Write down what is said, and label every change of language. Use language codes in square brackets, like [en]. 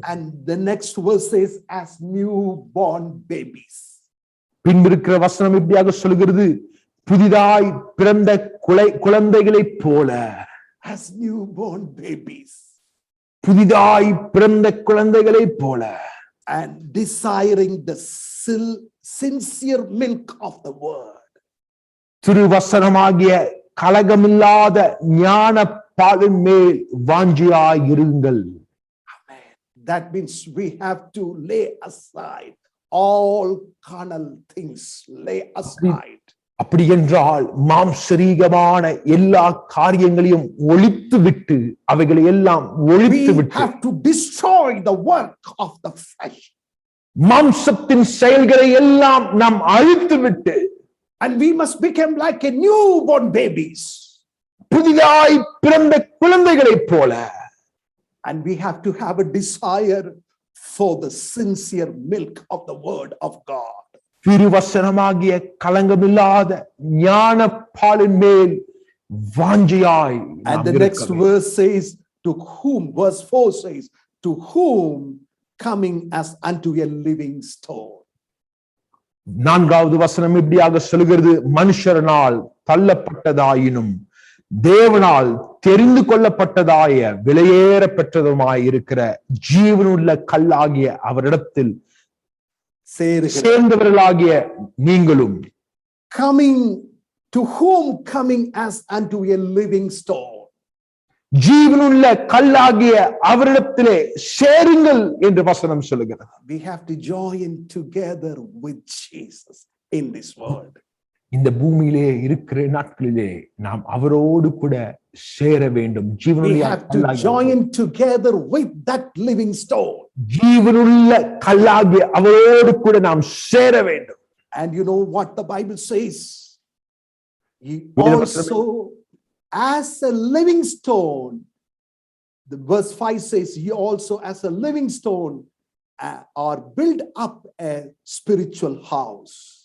[en] And the next verse says, as newborn babies. [ta] பின்பிருக்கிற வசனம் இப்படியாக சொல்கிறது, புதிதாய் பிறந்த குழந்தைகளைப் போல. [en] As newborn babies. [ta] புதிதாய் பிறந்த குழந்தைகளைப் போல. [en] And desiring the sincere milk of the word. [ta] திருவசனமாகிய கலகமில்லாத ஞான பாலின் மேல் வாஞ்சியாயிருங்கள். [en] Amen. That means we have to lay aside all carnal things. Lay aside. [ta] அப்படி என்றால் மாம்சரீகமான எல்லா காரியங்களையும் ஒழித்து விட்டு, அவைகளை எல்லாம் ஒழித்து [en] We [ta] விட்டு, [en] have to destroy the work of the flesh. [ta] மாம்சத்தின் செயல்களை எல்லாம் நாம் அழித்து விட்டு, [en] And we must become like a newborn babies. [ta] புதிதாய் பிறந்த குழந்தைகளைப் போல. [en] And we have to have a desire for the sincere milk of the word of God. [ta] திருவசனமாகிய கலங்கமில்லாத ஞான பாலின் மேல் வாஞ்சியாய். [en] And the next verse says, to whom, verse 4 says, to whom coming as unto a living stone. [ta] நான்காவது வசனம் இப்படியாக சொல்கிறது, மனுஷரனால் தள்ளப்பட்டதாயினும் தேவனால் தெரிந்து கொள்ளப்பட்டதாய விலையேற பெற்றதுமாய் இருக்கிற ஜீவனுள்ள கல்லாகிய அவரிடத்தில் சேர்ந்தவர்களாகிய நீங்களும். [en] Coming, to whom coming as unto a living stone. [ta] ஜீவனுள்ள கல்லாகிய அவரிடத்திலே சேருங்கள் என்று வசனம் சொல்லுகிறது. [en] We have to join together with Jesus in this world. [ta] இந்த பூமியிலே இருக்கிற நாட்களிலே நாம் அவரோடு கூட சேர வேண்டும். [en] We [ta] ஜீவனுள்ள [en] have to join together with that living stone. [ta] ஜீவனுள்ள கல்லாகிய அவரோடு கூட நாம் சேர வேண்டும். [en] And you know what the Bible says? Ye also as a living stone. The verse 5 says, ye also as a living stone are built up a spiritual house.